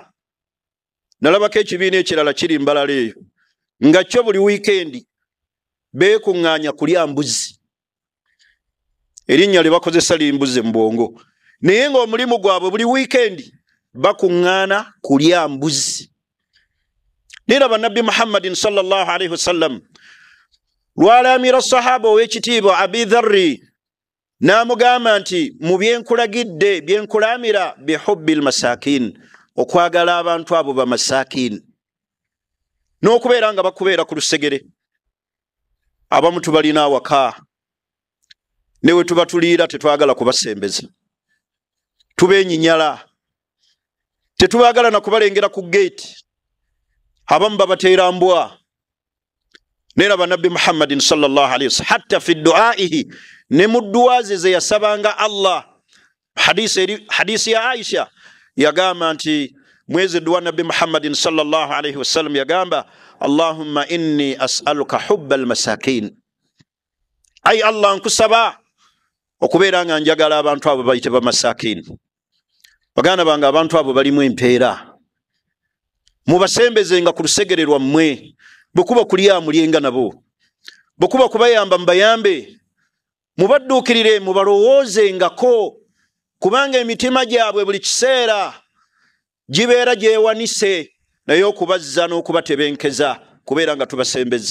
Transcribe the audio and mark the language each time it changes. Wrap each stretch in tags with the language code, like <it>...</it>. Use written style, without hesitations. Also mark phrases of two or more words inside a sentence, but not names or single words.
<lg>Nalabako ekibiina ekirala kiri Mbalala eyo nga kyo buli wiikendi beekuŋŋaanya kulya mbuzi. Erinnya lye bakozesa limbuzi mu bwongo, naye ng'omulimu gwabwe buli wiikendi bakuŋŋaana kulya mbuzi. Niraba Nabbi Muhammadin</lg> <ar>صلى الله عليه وسلم</ar> <lg>lwalamira sahaba ow'ekitiibwa Abi Dharri n'amugamba nti mu byenkulagidde byenkulamira</lg> <ar>بحب المساكين,</ar> <lg>okwagala abantu abo bamasakin, n'okubeera nga bakubeera ku lusegere. Abamu tubalina awaka, newe tuba tuliira tetwagala kubasembeza, tubeenyinyala, tetubagala na kubalengera ku gate. Abamu babateera mbwa. Neraba Nabbi Muhammadin</lg> <ar>صلى الله عليه وسلم حتى في دعائه,</ar> <lg>ne mu dua ze yasabanga Allah. Hadisi ya Aisha yagamba nti mwezi dua Nabbi Muhammadin</lg> <ar>صلى الله عليه وسلم</ar> <lg>yagamba,</lg> <ar>اللهم إني أسألك حب المساكين,</ar> <lg>ay Allah nkusaba okubeera nga njagala abantu abo bayite bamasakin. Baganda bange, abantu abo balimu empeera, mubasembezenga ku lusegere lwammwe. Bwekuba kulya mulyenga nabo, bwekuba kubayamba mbayambe, mubadduukirire mubalowoozengako, kubanga emitima gyabwe buli kiseera gibeera gyewanise naye okubazza n'okubatebenkeza kubeera nga tubasembeza.</lg>